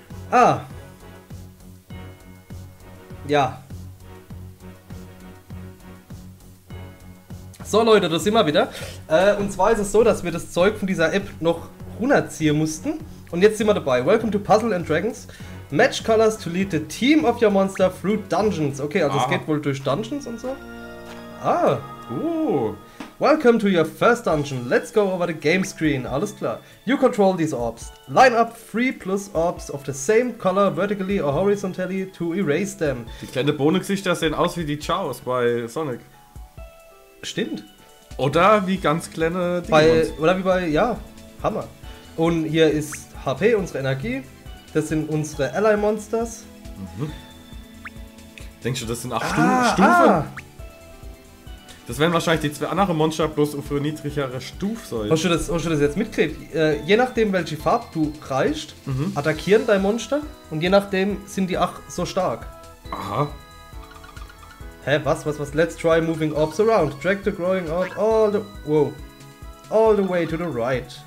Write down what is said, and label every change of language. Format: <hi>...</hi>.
<de>Ah. Ja. So Leute, da sind wir wieder. Und zwar ist es so, dass wir das Zeug von dieser App noch runterziehen mussten. Und jetzt sind wir dabei.</de> <en>Welcome to Puzzle and Dragons. Match colors to lead the team of your monster through dungeons.</en> <de>Okay, also es geht wohl durch Dungeons und so.</de> <en>Ah. Welcome to your first dungeon. Let's go over the game screen.</en> <de>Alles klar.</de> <en>You control these orbs. Line up 3 plus orbs of the same color vertically or horizontally to erase them.</en> <de>Die kleinen Bohnengesichter sehen aus wie die Chaos bei Sonic. Stimmt. Oder wie ganz kleine Oder wie bei, ja, Hammer. Und hier ist HP, unsere Energie. Das sind unsere Ally-Monsters. Denkst du, das sind 8 Stufen? Das werden wahrscheinlich die zwei anderen Monster bloß auf eine niedrigere Stufe sein. Hast du das jetzt mitgekriegt? Je nachdem, welche Farbe du reichst, attackieren dein Monster. Und je nachdem sind die auch so stark. Aha. Hä, was?</de> <en>Let's try moving orbs around. Drag the growing orb all the way to the right.</en>